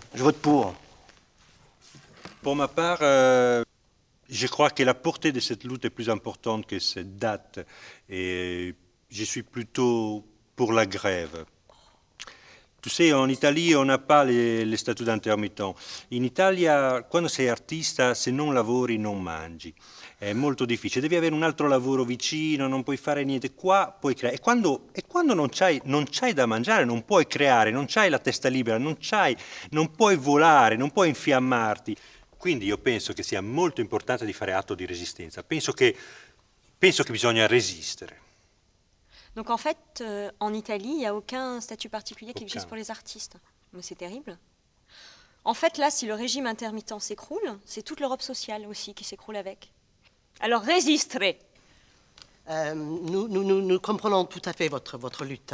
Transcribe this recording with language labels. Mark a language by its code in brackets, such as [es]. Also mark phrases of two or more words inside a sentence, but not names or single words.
[fr] Je vote pour. Pour ma part, je crois que la portée de cette lutte est plus importante que cette date. Et je suis plutôt pour la grève. Tu sais, en Italie, on n'a pas le statut d'intermittent. [it] In Italia, quando sei artista, se non lavori non mangi. È molto difficile, devi avere un altro lavoro vicino, non puoi fare niente. Qua puoi creare. E quando non c'hai da mangiare, non puoi creare, non c'hai la testa libera, non puoi volare, non puoi infiammarti. Quindi io penso che sia molto importante di fare atto di resistenza. Penso che bisogna resistere. [fr] Donc en fait, en Italie, il n'y a aucun statut particulier qui existe pour les artistes. Mais c'est terrible. En fait, là, si le régime intermittent s'écroule, c'est toute l'Europe sociale aussi qui s'écroule avec. Alors résisterez. Nous comprenons tout à fait votre lutte.